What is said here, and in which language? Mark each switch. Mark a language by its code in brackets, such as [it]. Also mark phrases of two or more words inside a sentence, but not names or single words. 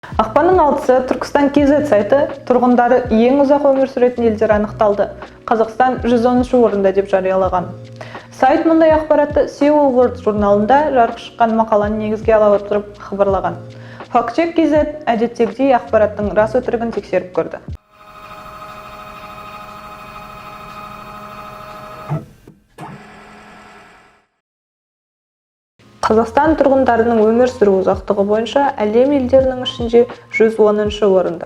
[kk] Ақпанның 6-сы Түркістан KZ сайты тұрғындары ең ұзақ өмір сүретін елдер анықталды. Қазақстан 110-шы орында деп жариялаған. Сайт мұндай ақпаратты Seoul World журналында жарық шыққан мақаланы негізге ала отырып хабарлаған. Fact-Check KZ әдеттегідей ақпараттың рас өтірігін тексеріп көрді. Қазақстан тұрғындарының өмір сүру ұзақтығы бойынша әлем елдерінің ішінде 110-шы орында.